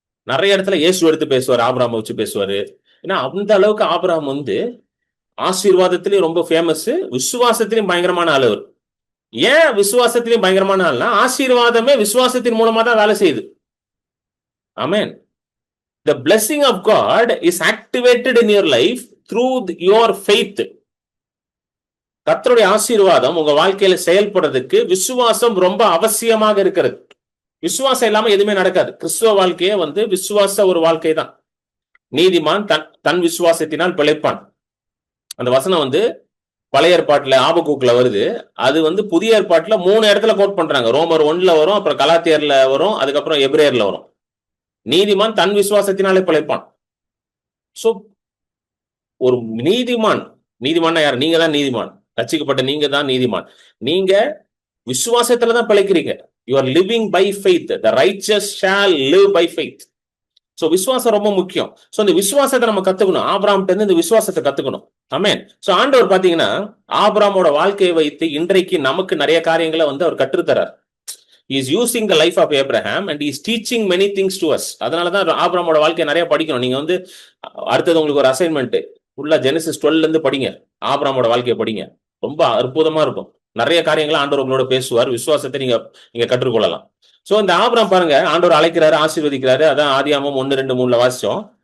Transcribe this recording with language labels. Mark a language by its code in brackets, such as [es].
[ta] நிறைய இடத்துல இயேசு எடுத்து பேசுவாரு, ஆபிரகாமை வச்சு பேசுவாரு. ஏன்னா அந்த அளவுக்கு ஆபிரகாம் வந்து ஆசீர்வாதத்திலையும் ரொம்ப ஃபேமஸ், விசுவாசத்திலையும் பயங்கரமான ஆள் அவர். ஏன் விசுவாசத்திலையும் பயங்கரமான ஆள்னா ஆசீர்வாதமே விசுவாசத்தின் மூலமா தான் வேலை செய்யுது. ஆமென். [en] The blessing of God is activated in your life through your faith. [ta] கர்த்தருடைய ஆசீர்வாதம் உங்க வாழ்க்கையில செயல்படுறதுக்கு விசுவாசம் ரொம்ப அவசியமாக இருக்கிறது. விசுவாசம் இல்லாம எதுவுமே நடக்காது. கிறிஸ்துவ வாழ்க்கையே வந்து விசுவாச ஒரு வாழ்க்கை தான். நீதிமான் தன் விசுவாசத்தினால் பிழைப்பான். அந்த வசனம் வந்து பழைய ஏற்பாட்டுல ஆபக்கூக்குல வருது. அது வந்து புதிய ஏற்பாட்டுல 3 இடத்துல கோட் பண்றாங்க. ரோமர் 1 வரும், அப்புறம் கலாத்தியர்ல வரும், அதுக்கப்புறம் எபிரேயர்ல வரும். நீதிமான் தன் விசுவாசத்தினாலே பிழைப்பான். சோ ஒரு நீதிமான் யார்? நீங்க தான் நீதிமான். ரட்சிக்கப்பட்ட நீங்க தான் நீதிமான். நீங்க விசுவாசத்துலதான் பிழைக்கிறீங்க. [en] You are living by faith. The righteous shall live by faith. [ta] So விசுவாசம் ரொம்ப முக்கியம். சோ இந்த விசுவாசத்தை நம்ம கத்துக்கணும். ஆபிரகாம்கிட்ட இருந்து இந்த விசுவாசத்தை கத்துக்கணும். ஆமென். சோ ஆண்டவர் பாத்தீங்கன்னா ஆபிரகாமோட வாழ்க்கையை வைத்து இன்றைக்கு நமக்கு நிறைய காரியங்களை வந்து அவர் கற்றுத்தரார். [en] He is using the life of Abraham and he is teaching many things to us. [ta] அதனாலதான் ஆபிரகாமோட வாழ்க்கையை நிறைய படிக்கணும். நீங்க வந்து அடுத்தது உங்களுக்கு ஒரு அசைன்மெண்ட், ஃபுல்லா ஜெனசிஸ் 12 இருந்து படிங்க, ஆபிரகாமோட வாழ்க்கையை படிங்க. ரொம்ப அற்புதமா இருக்கும். நிறைய காரியங்களை ஆண்டவர் உங்களோட பேசுவார். விசுவாசத்தை நீங்க கற்றுக்கொள்ளலாம். சோ இந்த ஆபிரகாம் பாருங்க, ஆண்டவர் அழைக்கிறாரு, ஆசீர்வதிக்கிறாரு. அதான் ஆதியாகமம் 1, 2, 3 வாசிச்சோம்.